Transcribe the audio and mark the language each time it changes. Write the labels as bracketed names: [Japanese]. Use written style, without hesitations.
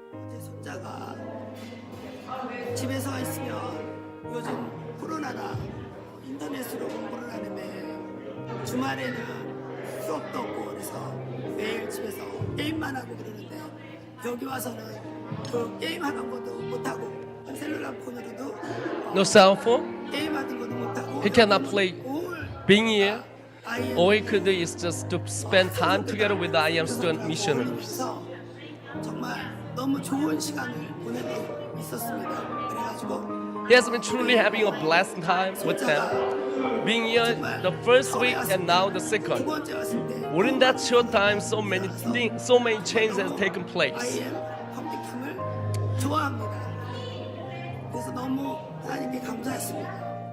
[Korean] 제 손자가 집에서 있으면 요즘 코로나라 인터넷으로 공부를 하는데 주말에는 수업도 없고 그래서 매일 집에서 게임만 하고 그러는데 여기 와서는 그 게임하는 것도 못하고 셀룰라 폰으로도 [English] No cell phone. [Korean] 게임하는 것도 못하고 [English] He cannot play. Being here, all he could do is just to spend time together with the I Am Student missionaries. [Korean] 정말 너무 좋은 시간을 보내고 있었습니다. 그래가지고 [English] He has been truly having a blessed time with them. Being here the first week and now the [Korean] 두 [English] second. [Korean] 번째 왔을 때 [English] Within that short time, so many things, so many changes have taken place. [Korean] IM 컴퓨팅을 좋아합니다. 그래서 너무 하나님께 감사했습니다.